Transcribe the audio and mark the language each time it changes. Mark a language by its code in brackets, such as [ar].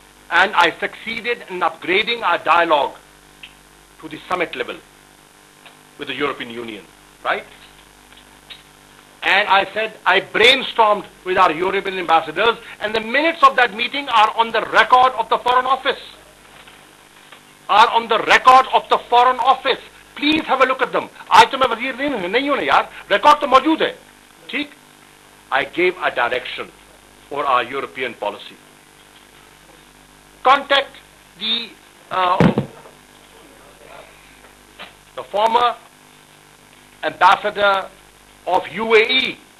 [en] And I succeeded in upgrading our dialogue to the summit level with the European Union, right? And I said, I brainstormed with our European ambassadors, and the minutes of that meeting are on the record of the Foreign Office. Are on the record of the Foreign Office. Please have a look at them. [ur] آج تو میں وزیر نہیں ہوں نا یار, record تو موجود ہے. ٹھیک. [en] I gave a direction for our European policy. Contact the former ambassador of UAE.